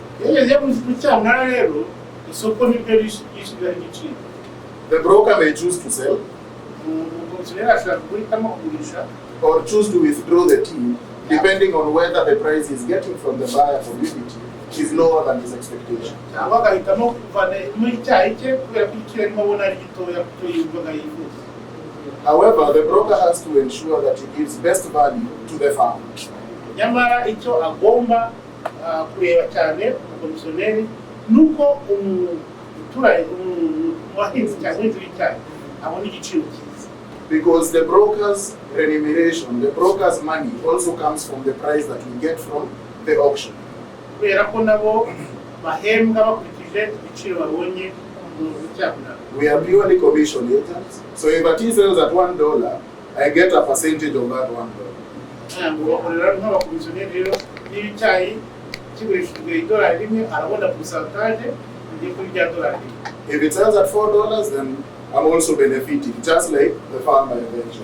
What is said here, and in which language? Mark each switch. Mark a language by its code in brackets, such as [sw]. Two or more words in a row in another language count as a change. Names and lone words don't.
[en] The broker may choose to sell or choose to withdraw the tea, depending on whether the price he's getting from the buyer community is lower than his expectation. However, the broker has to ensure that he gives best value to the farmer. [rw] Nyamara icyo agomba kureba cyane umukomisiyoneri nuko umuhinzi cyangwa w'icyayi abona igiciro cyiza. [en] Because the broker's remuneration, the broker's money also comes from the price that we get from the auction. [rw] Kubera ko nabo bahembwa bakurikije igiciro babonye mu cyabura. [en] We are purely commission agents. So if a tea sells at $1, I get a percentage of that $1. If it sells at $4, then I'm also benefiting, just like the farmer eventually.